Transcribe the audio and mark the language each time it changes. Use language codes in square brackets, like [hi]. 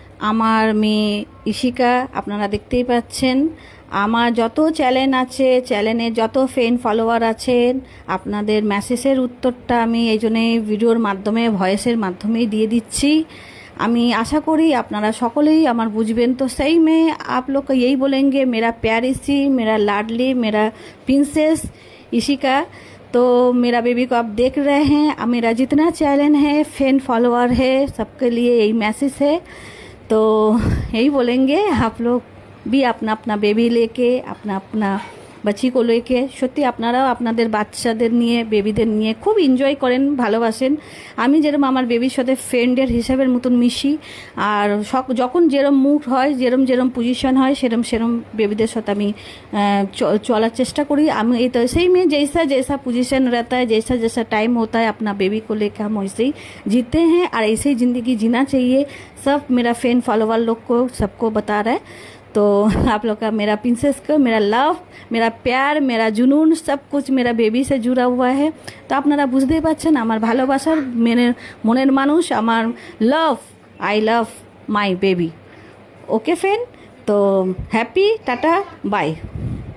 [bn] আমার মেয়ে ইশিকা, আপনারা দেখতেই পাচ্ছেন। আমার যত চ্যানেল আছে, চ্যানেলে যত ফ্রেন্ড ফলোয়ার আছেন, আপনাদের মেসেজের उत्तरটা আমি এই জন্যে ভিডিওর মাধ্যমে ভয়েসের মাধ্যমেই দিয়ে দিচ্ছি। আমি आशा करी আপনারা সকলেই আমার বুঝবেন। [hi] तो सही में आप लोग को यही बोलेंगे, मेरा प्यारी सी, मेरा लाडली, मेरा प्रिंसेस इशिका। तो मेरा बेबी को आप देख रहे हैं, मेरा जितना चैनल है, फैन फॉलोअर है, सबके लिए यही मैसेज है। तो यही बोलेंगे, आप लोग भी अपना अपना बेबी लेके, अपना अपना বাচ্চি को लेके [bn] সত্যি আপনারাও আপনাদের বাচ্চাদের নিয়ে, বেবিদের নিয়ে খুব এনজয় করেন, ভালোবাসেন। আমি যেরকম আমার বেবির সাথে ফ্রেন্ডের হিসাবের মতন মিশি, আর যখন যেরম মুড হয়, যেরম যেরম পজিশন হয়, সেরম সেরম বেবিদের সাথে আমি চলার চেষ্টা করি। আমি এই তো সেই [hi] में जैसा जैसा पोजीशन रहता है, जैसा जैसा टाइम होता है, अपना बेबी को लेकर हम वैसे ही जीते हैं और ऐसे ही ज़िंदगी जीना चाहिए। सब मेरा फैन फॉलोवर लोग को सबको बता रहा है। तो आप लोग का, मेरा प्रिंसेस को, मेरा लव, मेरा प्यार, मेरा जुनून, सब कुछ मेरा बेबी से जुड़ा हुआ है। [bn] तो আপনারা বুঝতেই পারছেন আমার ভালোবাসার মনের মানুষ, আমার লাভ, [en] I love my baby. [bn] Okay friend, তো হ্যাপি, টাটা, বাই।